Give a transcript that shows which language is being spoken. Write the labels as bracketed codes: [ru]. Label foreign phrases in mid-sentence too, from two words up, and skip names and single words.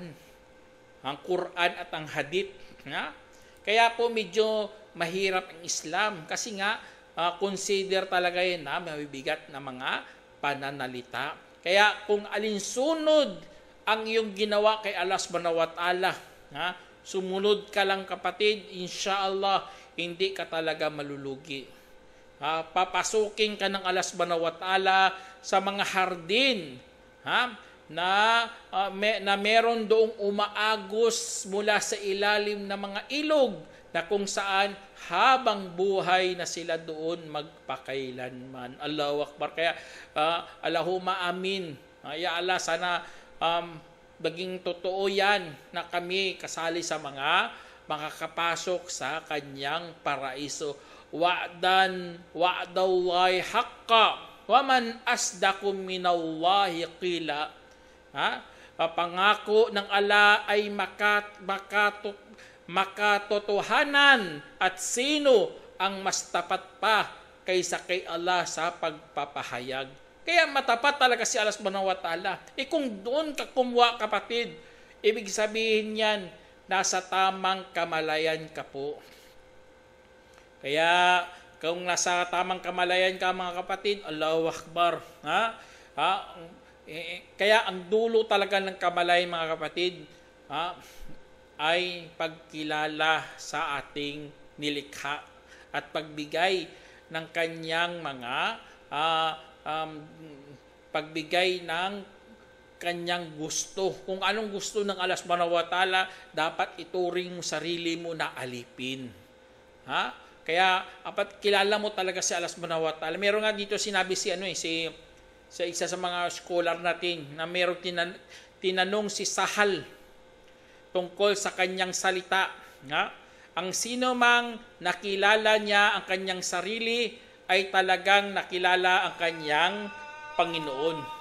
[tl] Ang Quran at ang Hadith. Kaya po medyo mahirap ang Islam. Kasi nga, consider talaga yun na mabibigat na mga pananalita. Kaya kung alinsunod ang iyong ginawa kay Allah [ar] سبحانه وتعالى, [tl] sumunod ka lang kapatid, inshallah, hindi ka talaga malulugi. Papasukin ka ng Allah [ar] سبحانه وتعالى [tl] sa mga hardin na meron doong umaagos mula sa ilalim ng mga ilog na kung saan habang buhay na sila doon magpakailanman. [ar] الله أكبر. Kaya اللهم آمين. يا الله, [tl] sana maging totoo yan na kami kasali sa mga makakapasok sa kanyang paraiso. [ar] وعد الله حقا ومن أصدق من الله قيلا. [tl] Pangako ng Allah ay makatotohanan, at sino ang mas tapat pa kaysa kay Allah sa pagpapahayag. Kaya matapat talaga si Allah [ar] سبحانه وتعالى. [tl] Kung doon ka kumuha kapatid, ibig sabihin yan, nasa tamang kamalayan ka po. Kaya kung nasa tamang kamalayan ka mga kapatid, [ar] الله أكبر. [tl] Kaya ang dulo talaga ng kamalayan mga kapatid ay pagkilala sa ating nilikha at pagbigay ng kanyang mga pagbigay ng kanyang gusto. Kung anong gusto ng Allah [ar] سبحانه وتعالى, [tl] dapat ituring mo sarili mo na alipin. Kaya apat kilala mo talaga si Allah [ar] سبحانه وتعالى. [tl] Meron nga dito sinabi sa isa sa mga scholar natin na meron tinanong si Sahal tungkol sa kanyang salita. Ang sino mang nakilala niya ang kanyang sarili ay talagang nakilala ang kanyang Panginoon.